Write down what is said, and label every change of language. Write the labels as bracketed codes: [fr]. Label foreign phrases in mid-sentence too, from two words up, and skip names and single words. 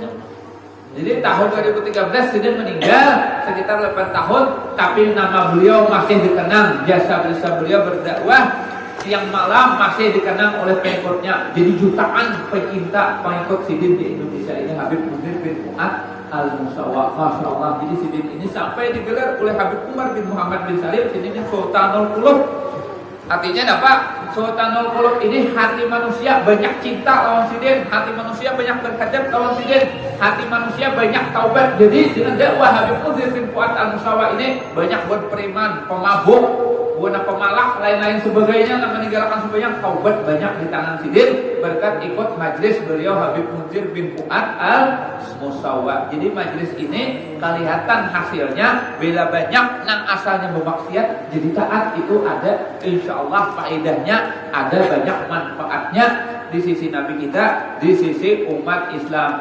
[id] Jadi tahun 2013 Sidin meninggal sekitar 8 tahun, tapi nama beliau masih dikenang, jasa beliau berdakwah siang malam masih dikenang oleh pengikutnya. Jadi jutaan pecinta pengikut Sidin di Indonesia ini Habib Munzir bin Fuad al-Musawa. [ar] Masya Allah. [id] Jadi Sidin ini sampai digelar oleh Habib Umar bin Muhammad bin Salim, Sidin ini Sultanul Qulub. Artinya apa? Sultanul Qulub ini hati manusia banyak cinta lawan Sidin, hati manusia banyak berhadap lawan Sidin, hati manusia banyak taubat. Jadi dengan dakwah Habib Munzir bin Fuad al-Musawa ini banyak buat periman, pemabuk, buat pemalak, lain-lain sebagainya, yang meninggalkan sebanyak taubat banyak di tangan Sidin berkat ikut majlis beliau Habib Munzir bin Fuad al-Musawa. Jadi majlis ini kelihatan hasilnya bila banyak nang asalnya bermaksiat jadi taat, itu ada [ar] insya Allah [id] faedahnya, ada banyak manfaatnya di sisi Nabi kita, di sisi umat Islam.